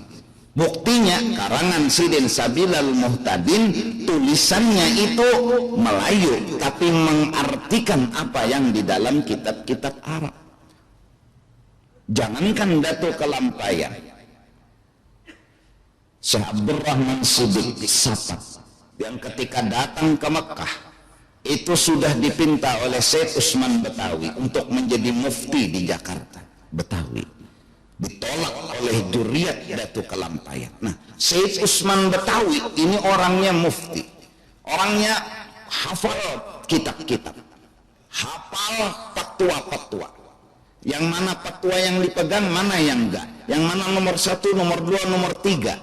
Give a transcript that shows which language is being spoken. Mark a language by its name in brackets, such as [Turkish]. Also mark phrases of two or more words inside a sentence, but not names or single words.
[Indonesian] Buktinya karangan Sidin Sabilal Muhtadin, tulisannya itu Melayu tapi mengartikan apa yang di dalam kitab-kitab Arab. Jangankan Datuk Kelampayan, Syekh Abdurrahman Siddiq Safat yang ketika datang ke Mekah itu sudah dipinta oleh Syekh Usman Betawi untuk menjadi mufti di Jakarta. Betawi ditolak oleh juriat Datuk Kelampayan. Nah, Syekh Usman Betawi ini orangnya mufti, orangnya hafal kitab-kitab, hafal fatwa-fatwa, yang mana fatwa yang dipegang, mana yang enggak, yang mana nomor 1, nomor 2, nomor 3.